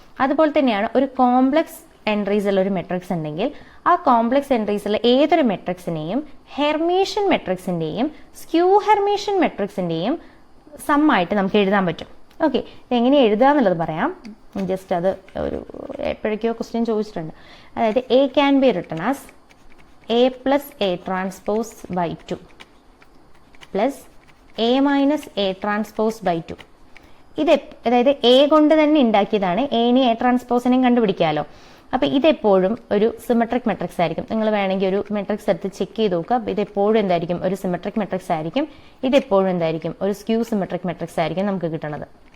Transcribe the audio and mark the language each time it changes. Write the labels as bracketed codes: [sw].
[ml] അതുപോലെ തന്നെയാണ് ഒരു കോംപ്ലക്സ് എൻട്രീസിൽ ഒരു മെട്രിക്സ് ഉണ്ടെങ്കിൽ ആ കോംപ്ലക്സ് എൻട്രീസിലെ ഏതൊരു മെട്രിക്സിനെയും ഹെർമീഷ്യൻ മെട്രിക്സിന്റെയും സ്ക്യൂ ഹെർമീഷ്യൻ മെട്രിക്സിന്റെയും സമ്മായിട്ട് നമുക്ക് എഴുതാൻ പറ്റും. ഓക്കെ, എങ്ങനെ എഴുതുക എന്നുള്ളത് പറയാം. ജസ്റ്റ് അത് ഒരു എപ്പോഴേക്കോ ക്വസ്റ്റ്യൻ ചോദിച്ചിട്ടുണ്ട്. [en] അതായത് a can be written as A plus A transpose by 2 plus A minus A transpose by 2. [ml] ഇത് അതായത് എ കൊണ്ട് തന്നെ ഉണ്ടാക്കിയതാണ്. Any A ട്രാൻസ്പോസിനെയും കണ്ടുപിടിക്കാമല്ലോ. അപ്പൊ ഇതെപ്പോഴും ഒരു സിമെട്രിക് മെട്രിക്സ് ആയിരിക്കും. നിങ്ങൾ വേണമെങ്കിൽ ഒരു മെട്രിക്സ് എടുത്ത് ചെക്ക് ചെയ്ത് നോക്കുക. ഇതെപ്പോഴും എന്തായിരിക്കും? ഒരു സിമെട്രിക് മെട്രിക്സ് ആയിരിക്കും. ഇതെപ്പോഴും എന്തായിരിക്കും? ഒരു സ്ക്യൂ സിമെട്രിക് മെട്രിക്സ് ആയിരിക്കും നമുക്ക് കിട്ടുന്നത്.